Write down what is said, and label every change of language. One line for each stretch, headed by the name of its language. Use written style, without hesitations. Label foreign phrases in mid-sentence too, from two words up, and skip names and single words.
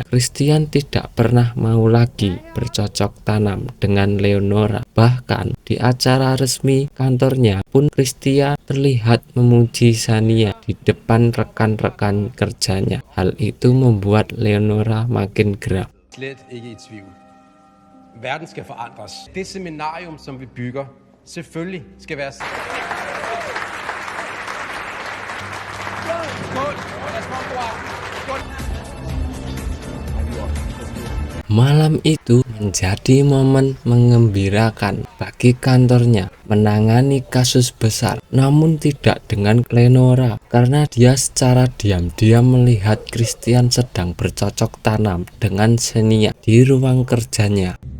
Indonesian: Christian tidak pernah mau lagi bercocok tanam dengan Leonora. Bahkan di acara resmi kantornya pun Christian terlihat memuji Xenia di depan rekan-rekan kerjanya. Hal itu membuat Leonora makin geram.
Danish: Slet ikke i tvivl. Verden skal forandres. Det seminarium, som vi bygger, selvfølgelig skal være... Skål! Skål!
Indonesian: Malam itu menjadi momen mengembirakan bagi kantornya menangani kasus besar, namun tidak dengan Leonora karena dia secara diam-diam melihat Christian sedang bercocok tanam dengan Xenia di ruang kerjanya.